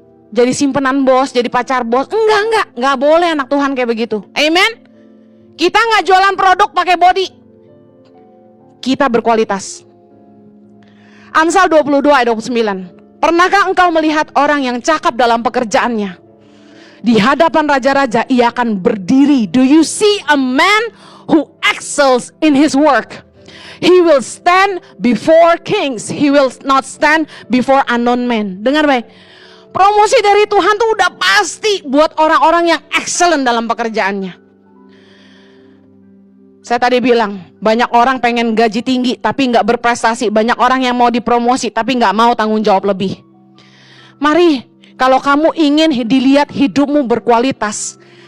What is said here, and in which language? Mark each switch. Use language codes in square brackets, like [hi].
[id] Jadi simpenan bos, jadi pacar bos. Enggak boleh anak Tuhan kayak begitu. Amen. Kita nggak jualan produk pakai body. Kita berkualitas. Amsal 22 ayat 29. Pernahkah engkau melihat orang yang cakap dalam pekerjaannya? Di hadapan raja-raja ia akan berdiri. [en] Do you see a man who excels in his work? He will stand before kings. He will not stand before unknown men. [id] Dengar baik. Promosi dari Tuhan tuh udah pasti buat orang-orang yang excellent dalam pekerjaannya. Saya tadi bilang, banyak orang pengen gaji tinggi tapi nggak berprestasi. Banyak orang yang mau dipromosi tapi nggak mau tanggung jawab lebih. Mari, kalau kamu ingin dilihat hidupmu berkualitas,